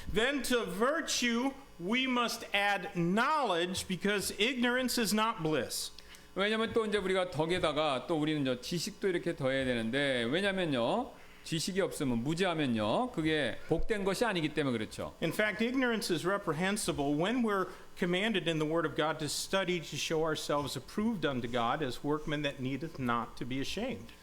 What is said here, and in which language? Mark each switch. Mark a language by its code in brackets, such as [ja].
[en] Then to virtue we must add knowledge, because ignorance is not bliss. [ko] 왜냐하면 또 이제 우리가 덕에다가 또 우리는 지식도 이렇게 더해야 되는데 왜냐면요 지식이 없으면 무지하면요 그게 복된 것이 아니기 때문에 그렇죠. [en] In fact, ignorance is reprehensible when we're commanded in the Word of God to study to show ourselves approved unto God as workmen that needeth not to be ashamed.